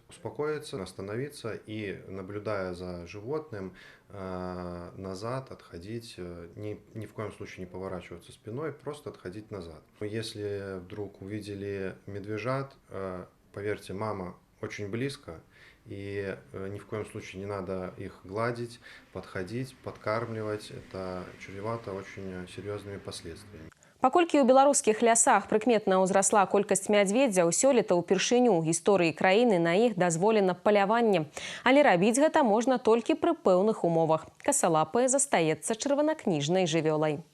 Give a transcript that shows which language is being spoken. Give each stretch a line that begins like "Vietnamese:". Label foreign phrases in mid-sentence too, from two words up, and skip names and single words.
Russian: Успокоиться, остановиться и, наблюдая за животным, назад отходить, ни в коем случае не поворачиваться спиной, просто отходить назад. Если вдруг увидели медвежат, поверьте, мама очень близко, и ни в коем случае не надо их гладить, подходить, подкармливать. Это чревато очень серьезными последствиями.
Belarusian: Паколькі ў беларускіх лясах прыкметна ўзрасла колькасць мядзведзяў, сёлета ўпершыню ў гісторыі краіны на іх дазволена паляванне. Але рабіць гэта можна толькі пры пэўных умовах. Касалапая застаецца чырванакніжнай жывёлай.